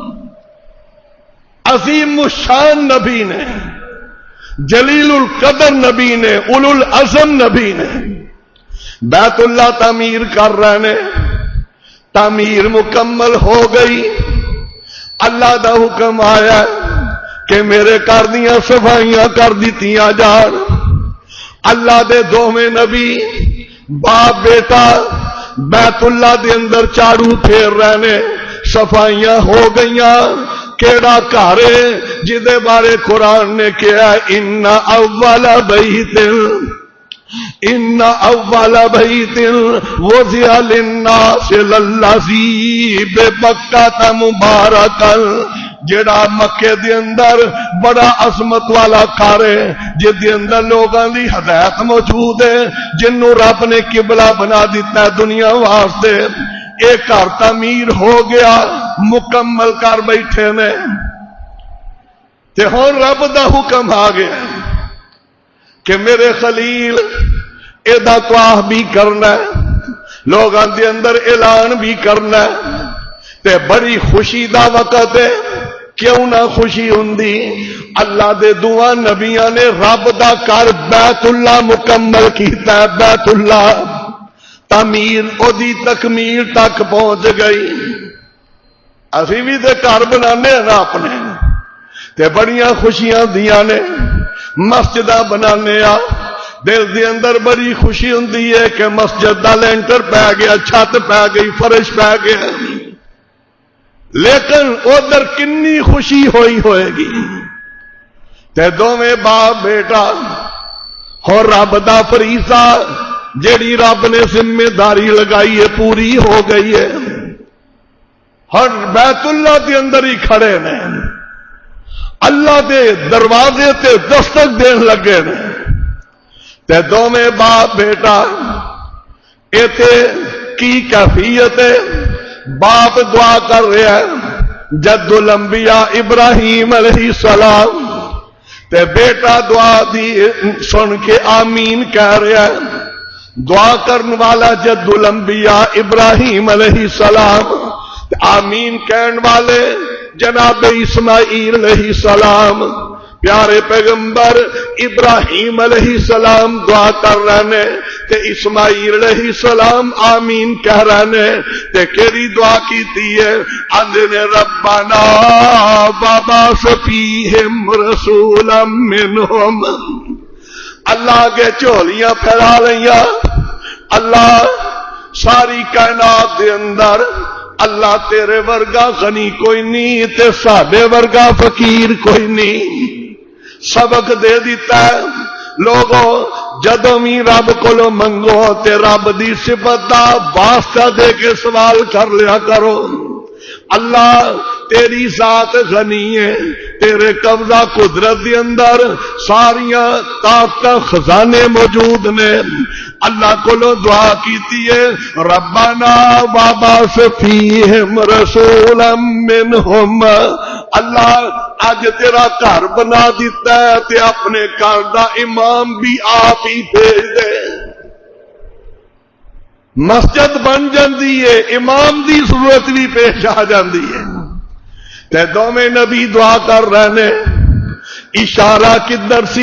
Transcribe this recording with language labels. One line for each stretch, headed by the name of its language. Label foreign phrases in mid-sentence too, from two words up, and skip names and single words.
Punjabi: عظیم الشان نبی نے، جلیل القدر نبی نے، اولو العزم نبی نے بیت اللہ تعمیر کر رہے نے، تعمیر مکمل ہو گئی، اللہ دا حکم آیا کہ میرے گھر دیاں صفائیاں کر دتیاں جان۔ اللہ دے دوویں نبی باپ بیٹا بیت اللہ دے اندر چاڑو پھیر رہے نے، صفائیاں ہو گئیاں۔ کیڑا گھر جدے بارے قرآن نے کہا
Arabic: ان اول بیت وضع للناس للذی ببکۃ مبارکا،
Punjabi: جڑا مکے دے اندر بڑا عظمت والا گھر ہے، جس دے اندر لوگاں دی ہدایت موجود ہے، جنوں رب نے قبلہ بنا دیتا ہے دنیا واسطے۔ ایک گھر تعمیر ہو گیا مکمل کر بیٹھے نے تے ہن رب دا حکم آ گیا کہ میرے خلیل ایدا طواف بھی کرنا ہے، لوگاں دے اندر اعلان بھی کرنا ہے، تے بڑی خوشی دا وقت ہے، کیوں نہ خوشی ہوندی؟ اللہ دے دعا نبیاں نے رب دا گھر بیت اللہ مکمل کیتا ہے، بیت اللہ تعمیر او دی تکمیل تک پہنچ گئی۔ اسی بھی تے گھر بنانے ہیں نا اپنے، تے بڑیاں خوشیاں دیاں نے، مسجداں بنانے آ، دل دے اندر بڑی خوشی ہوندی ہے کہ مسجد دا لینٹر پہ گیا، چھت پہ گئی، فرش پہ گیا، لیکن ادھر کنی خوشی ہوئی ہوئے گی تے دوویں باپ بیٹا اور رب دا فریضہ جیڑی رب نے ذمہ داری لگائی ہے پوری ہو گئی ہے، ہر بیت اللہ دے اندر ہی کھڑے نے، اللہ دے دروازے تے دستک دین لگے نے، تے دوویں باپ بیٹا ایتے کی کیفیت ہے؟ باپ دعا کر رہا ہے جد الانبیاء ابراہیم علیہ السلام، تے بیٹا دعا دی سن کے آمین کہہ رہا ہے، دعا کرنے والا جد الانبیاء ابراہیم علیہ السلام، آمین کہنے والے جناب اسماعیل علیہ السلام، پیارے پیغمبر ابراہیم علیہ السلام دعا کر رہے تے اسماعیل علیہ السلام آمین کہہ رہے تے کیری دعا کیتی ہے؟
Arabic: اندنے ربنا بابا فیہم رسولا منہم،
Punjabi: اللہ کے جھولیاں پھیلا لیا، اللہ ساری کائنات دے اندر اللہ تیرے ورگا غنی کوئی نہیں تے ساڈے ورگا فقیر کوئی نہیں، سبق دے دیتا ہے لوگوں جدوں بھی رب کولو منگو تے رب دی صفت دا واسطہ دے کے سوال کر لیا کرو۔ اللہ تیری ذات غنی ہے، تیرے قبضہ قدرت دے اندر ساریاں طاقت خزانے موجود نے، اللہ کولو دعا کیتی ہے
Arabic: ربنا وابعث فیہم رسولا منہم،
Punjabi: اللہ اج تیرا گھر بنا دیتا ہے تے اپنے گھر دا امام بھی آپ ہی بھیج دے، مسجد بن جاندی ہے، امام دی ضرورت بھی پیش آ جاندی ہے، تے دوویں نبی دعا کر رہے ہیں، اشارہ کدھر سی؟